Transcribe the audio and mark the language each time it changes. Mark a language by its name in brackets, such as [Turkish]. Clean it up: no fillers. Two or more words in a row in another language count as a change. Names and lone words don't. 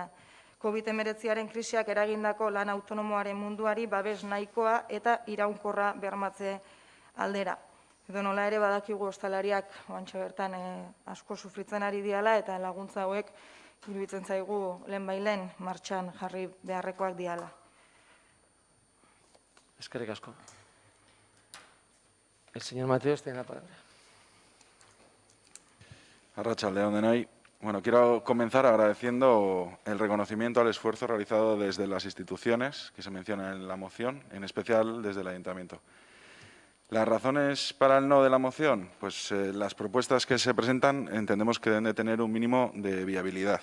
[Basque] COVID-19 krisiak eragindako lan autonomoaren munduari babes nahikoa eta iraunkorra bermatze aldera. Edo nola ere badakigu ostalariak oantxe bertan asko sufritzen ari diala eta laguntza hauek iruditzen zaigu lehenbailen martxan jarri beharrekoak diala. Eskerrik asko. [Spanish] El señor Mateos tiene la palabra. [Basque] Arratsaldeon denoi. [Spanish] Bueno, quiero comenzar agradeciendo el reconocimiento al esfuerzo realizado desde las instituciones que se mencionan en la moción, en especial desde el Ayuntamiento. Las razones para el no de la moción, pues las propuestas que se presentan entendemos que deben de tener un mínimo de viabilidad.